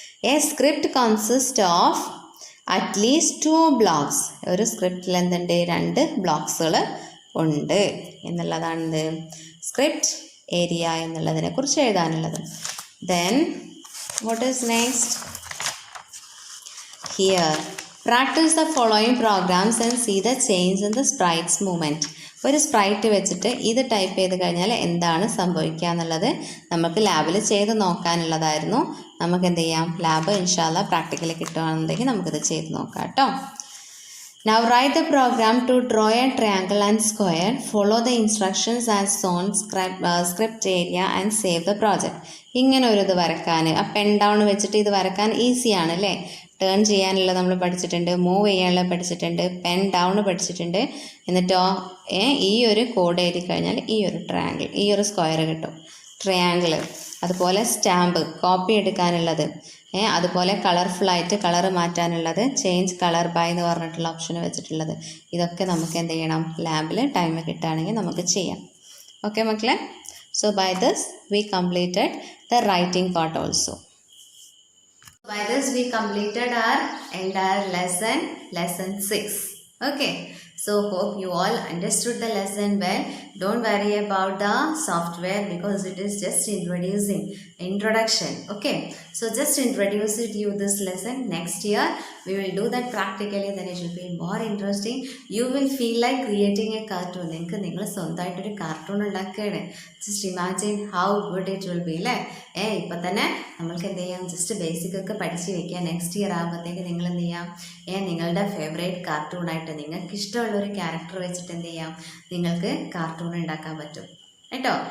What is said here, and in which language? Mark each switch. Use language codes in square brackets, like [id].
[en] A script consist of at least 2 blocks. [ml] ഒരു സ്ക്രിപ്റ്റിൽ എന്തുണ്ട്, 2 ബ്ലോക്സുകൾ ഉണ്ട് എന്നുള്ളതാണ് സ്ക്രിപ്റ്റ് ഏരിയ എന്നുള്ളതിനെ കുറിച്ച് എഴുതാനുള്ളത്. [en] Then what is next? Here, practice the following programs and see the change in the sprite's movement. [ml] ഒരു sprite വെച്ചിട്ട് ഇത് ടൈപ്പ് ചെയ്ത് കഴിഞ്ഞാൽ എന്താണ് സംഭവിക്കുക എന്നുള്ളത് നമുക്ക് ലാബിൽ ചെയ്ത് നോക്കാനുള്ളതായിരുന്നു. നമുക്ക് എന്ത് ചെയ്യാം, ലാബ് ഇൻഷാല്ല പ്രാക്ടിക്കലി കിട്ടുകയാണെന്നുണ്ടെങ്കിൽ നമുക്കിത് ചെയ്ത് നോക്കാം കേട്ടോ. [en] Now write the program to draw a triangle and square. Follow the instructions as shown, script area and save the project. [ml] ഇങ്ങനെ ഒരു ഇത് വരക്കാൻ, ആ പെൻ ഡൗൺ വെച്ചിട്ട് ഇത് വരക്കാൻ ഈസിയാണ് അല്ലേ. ടേൺ ചെയ്യാനുള്ളത് നമ്മൾ പഠിച്ചിട്ടുണ്ട്, മൂവ് ചെയ്യാനുള്ളത് പഠിച്ചിട്ടുണ്ട്, പെൻ ഡൗൺ പഠിച്ചിട്ടുണ്ട്. എന്നിട്ടോ ഈ ഒരു കോഡ് എഴുതി കഴിഞ്ഞാൽ ഈ ഒരു ട്രയാങ്കിൾ, ഈ ഒരു സ്ക്വയർ കിട്ടും, ട്രയാങ്കിൾ. അതുപോലെ സ്റ്റാമ്പ് കോപ്പി എടുക്കാനുള്ളത്, അതുപോലെ കളർഫുള്ളായിട്ട് കളർ മാറ്റാനുള്ളത്, ചേഞ്ച് കളർ ബൈ എന്ന് പറഞ്ഞിട്ടുള്ള ഓപ്ഷൻ വെച്ചിട്ടുള്ളത്. ഇതൊക്കെ നമുക്ക് എന്ത് ചെയ്യണം, ലാബിൽ ടൈം കിട്ടുകയാണെങ്കിൽ നമുക്ക് ചെയ്യാം. ഓക്കെ മക്കളെ, [en] So by this we completed the writing part also. By this we completed our entire lesson 6. Okay, so hope you all understood the lesson well. Don't worry about the software because it is just introduction. Okay, so just introduce it you this lesson. Next year we will do that practically, then it will be more interesting. You will feel like creating a cartoon. [ml] നിങ്ങൾ സ്വന്തമായിട്ടൊരു cartoon ഉണ്ടാക്കുകയാണ്. [en] just imagine how good it will be [ml] അല്ലേ. ഇപ്പം തന്നെ നമ്മൾക്ക് എന്ത് ചെയ്യാം, just basic ഒക്കെ പഠിച്ച് വെക്കുക. നെക്സ്റ്റ് ഇയർ ആകുമ്പോഴത്തേക്ക് നിങ്ങൾ എന്ത് ചെയ്യാം, നിങ്ങളുടെ ഫേവറേറ്റ് കാർട്ടൂണായിട്ട് നിങ്ങൾക്ക് ഇഷ്ടമുള്ളൊരു ക്യാരക്ടർ വെച്ചിട്ട് എന്ത് ചെയ്യാം, നിങ്ങൾക്ക് കാർട്ടൂൺ ഉണ്ടാക്കാൻ പറ്റും കേട്ടോ.